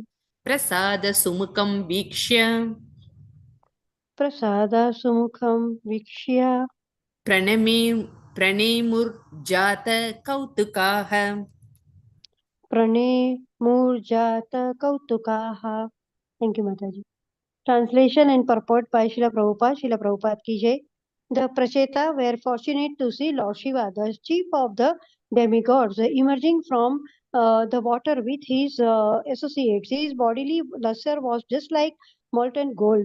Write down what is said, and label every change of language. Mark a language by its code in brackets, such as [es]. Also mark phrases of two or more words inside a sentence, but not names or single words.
[sa] Prasada sumukam vikshya prasada sumukham vikshya Pranemurjata kautukaha. prane murjata kautukaha. [en] Thank you, Mataji. Translation and purport by Srila Prabhupada. Srila Prabhupada [hi] की जय. [en] The Pracheta were fortunate to see Lord Shiva, the chief of the demigods, emerging from the water with his associates. His bodily luster was just like molten gold.